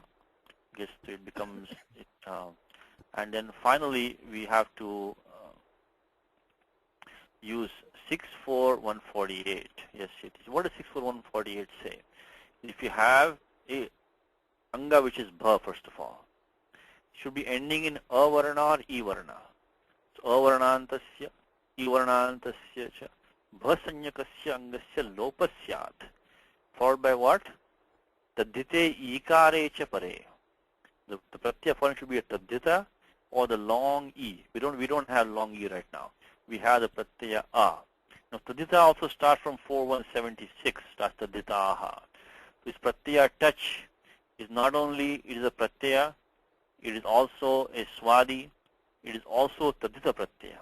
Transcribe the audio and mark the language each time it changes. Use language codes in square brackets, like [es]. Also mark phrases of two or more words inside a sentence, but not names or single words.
[en] Guess it becomes and then finally we have to use 64148. Yes, it is. What does 64148 say? If you have a anga which is bha, first of all, should be ending in avarna or ivarna. [sa] So avarnantasya, ivarnantasya cha, bhasanyakasya angasya lopasyat. [en] Followed by what? [sa] Tadhite ikare cha pare. [en] The pratyaya form should be a tadhita or the long e. We don't have long e right now. We have the pratyaya a. Now tadhita also starts from 4176. Starts [sa] tadhita aha. [en] This pratyaya touch is not only it is a pratyaya, it is also a swadi, it is also tadhita pratyaya.